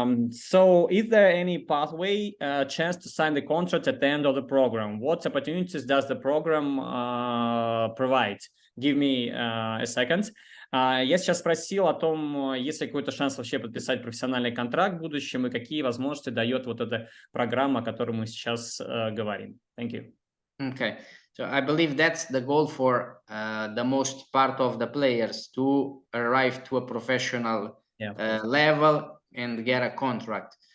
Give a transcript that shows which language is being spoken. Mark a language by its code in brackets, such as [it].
[en] So is there any pathway, chance to sign the contract at the end of the program? What opportunities does the program provide? Give me a second. [ru] Я сейчас спросил о том, есть ли какой-то шанс вообще подписать профессиональный контракт в будущем и какие возможности дает вот эта программа, о которой мы сейчас говорим. [en] Thank you. Okay. So I believe that's the goal for the most part of the players, to arrive to a professional level and get a contract.